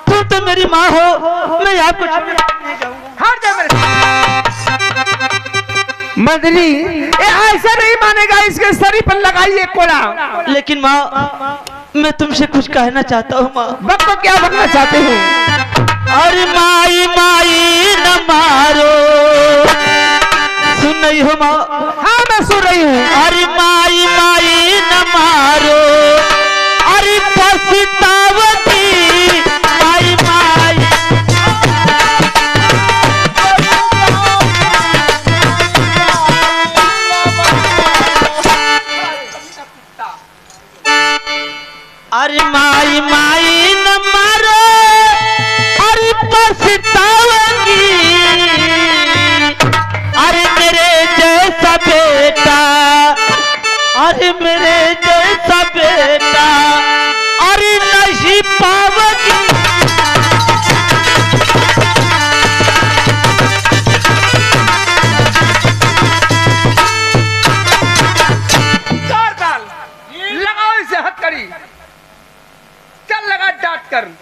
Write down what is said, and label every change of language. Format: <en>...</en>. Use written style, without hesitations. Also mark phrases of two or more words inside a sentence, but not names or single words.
<hi>तुम तो मेरी माँ हो, मैं आपको छोड़ के नहीं जाऊंगा। हट जा मेरे मंत्री, ये ऐसा नहीं मानेगा, इसके शरीर पर लगाइए कोड़ा। लेकिन माँ मैं तुमसे कुछ कहना चाहता हूँ माँ। बक को क्या बनना चाहते हो? अरे माई माई न मारो, सुन रही हो माँ? हाँ मैं सुन रही हूँ। अरे माई माई न मारो, अरे पछतावती माई माई। अरे माई माई न मारो, अरे पछतावगी, अरे मेरे जैसा बेटा, अरे मेरे जैसा बेटा, अरे नहीं पावगी। लगाओ इसे हथकड़ी, चल लगा डांट कर।</hi>